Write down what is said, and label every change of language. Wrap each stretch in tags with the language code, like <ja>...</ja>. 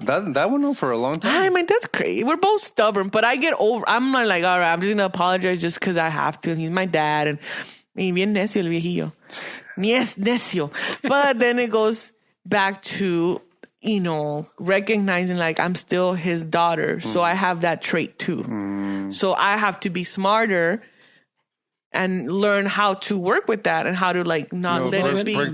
<en>That went on for a long time. Ay, man, that's crazy. We're both stubborn, but I get over. I'm not like, all right, I'm just going to apologize just because I have to. And he's my dad.</en> <es>And bien necio el viejillo.</es> <en>Yes, necio. But then it goes back to, recognizing like I'm still his daughter. So I have that trait too. So I have to be smarter and learn how to work with that and how to like not let it be bad.</en>